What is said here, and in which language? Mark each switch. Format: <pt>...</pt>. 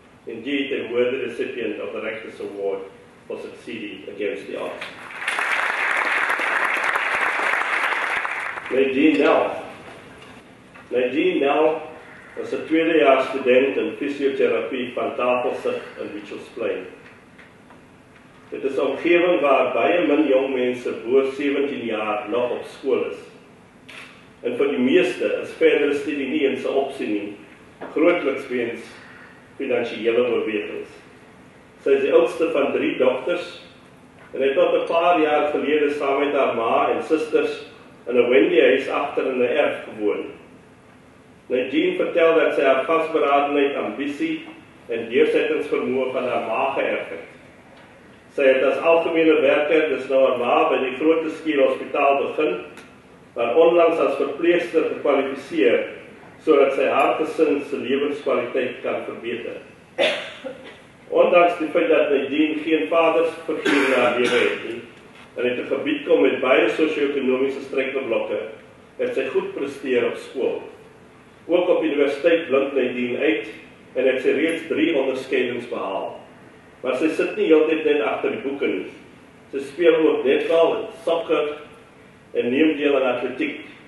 <en>Indeed, a worthy recipient of the Rector's Award for succeeding against the odds.</en> <af>Nadine Nel. Nadine Nel was a tweedejaars student in fysiotherapie van Tafelsit in Mitchells Plain. Dit is 'n omgewing waar baie min jong mense bo 17 jaar nog op skool is. En vir die meeste is verdere studie nie eens 'n opsie nie, grootliks weens finansiële oorwegings. Sy is die oudste van 3 dogters en het tot 'n paar jaar gelede saam met haar ma en susters in 'n Wendy-huis agter in 'n erf gewoon. Nadine vertel dat sy haar vasberadenheid, ambisie en deursettingsvermoë van haar ma geërf het. Sy het as algemene werker, dis nou haar ma, by die Grote Skuur Hospitaal begin, maar onlangs as verpleegster gekwalifiseer, sodat sy haar gesin se lewenskwaliteit kan verbeter. Ondanks die feit dat Nadine geen vadersfiguur in haar lewe het nie, en het 'n gebied kom met baie sosio-ekonomiese struikelblokke, het sy goed presteer op skool. Ook op universiteit blink Nadine uit, en het sy reeds 3 onderskeidings behaal. Maar sy sit nie heeltyd net agter die boeke nie. Sy speel ook netbal en sokker, en neem deel aan atletiek.</af>